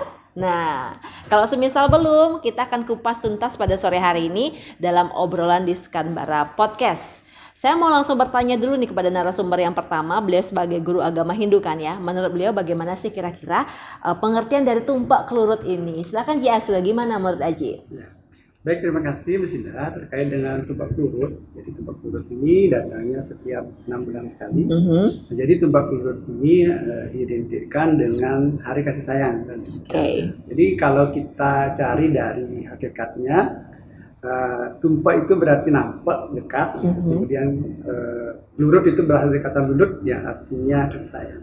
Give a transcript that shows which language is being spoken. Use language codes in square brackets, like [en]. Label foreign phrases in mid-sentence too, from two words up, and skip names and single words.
[id] Nah, kalau semisal belum, kita akan kupas tuntas pada sore hari ini dalam obrolan di Skanbara Podcast. Saya mau langsung bertanya dulu nih kepada narasumber yang pertama. Beliau sebagai guru agama Hindu kan ya. Menurut beliau bagaimana sih kira-kira pengertian dari tumpak kelurut ini? Silakan Ji Asri, gimana menurut Aji? Ya. Baik, terima kasih Bu Sinda terkait dengan tumpak kelurut. Jadi tumpak kelurut ini datangnya setiap 6 bulan sekali. Jadi tumpak kelurut ini diidentikan dengan Hari Kasih Sayang. Jadi kalau kita cari dari hakikatnya, tumpak itu berarti nampak, dekat. Kemudian lurut itu berasal dari kata lulut yang artinya kasih sayang.